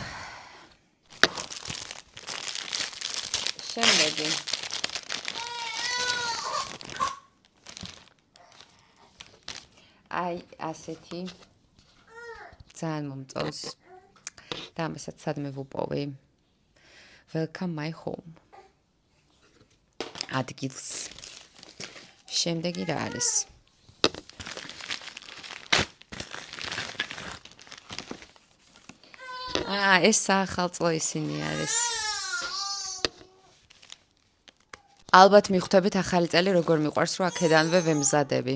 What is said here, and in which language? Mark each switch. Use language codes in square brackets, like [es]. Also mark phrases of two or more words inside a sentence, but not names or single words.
[ka] შემდეგი აი ასეთი ძალიან მომწონს და ამასაც სადმე ვუპოვი. [en] Welcome my home. [ka] ადგილს. შემდეგი რა არის? ეს საახალწლო ისინი არის. ალბათ მიხვდებით ახალი წელი როგორ მიყვარს, რომ აქედანვე ვემზადები.